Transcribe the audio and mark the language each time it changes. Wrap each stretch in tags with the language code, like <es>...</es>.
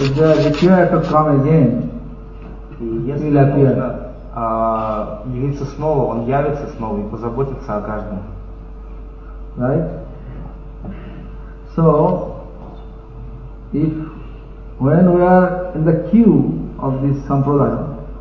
<en>If they require to come again, he will appear.</en> <ru>Явиться снова, он явится снова и позаботится о каждом.</ru> <en>Right? So, if when we are in the queue of this sampradaya,</en>